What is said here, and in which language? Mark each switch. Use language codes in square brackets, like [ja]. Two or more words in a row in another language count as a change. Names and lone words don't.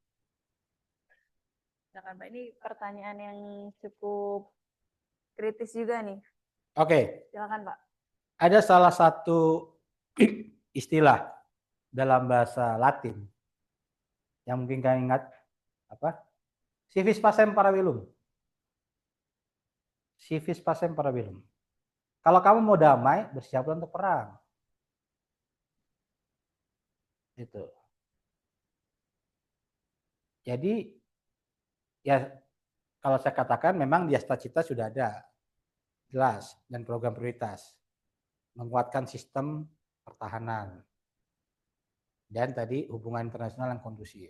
[id] Silakan Pak, ini pertanyaan yang cukup kritis juga nih. Oke. Silakan Pak. Ada salah satu istilah dalam bahasa Latin yang mungkin kalian ingat apa? [la] Civis pacem para bellum. Civis pacem para bellum. [id] Kalau kamu mau damai, bersiaplah untuk perang. Itu. Jadi ya kalau saya katakan memang di cita sudah ada jelas dan program prioritas menguatkan sistem pertahanan dan tadi hubungan internasional yang kondusif.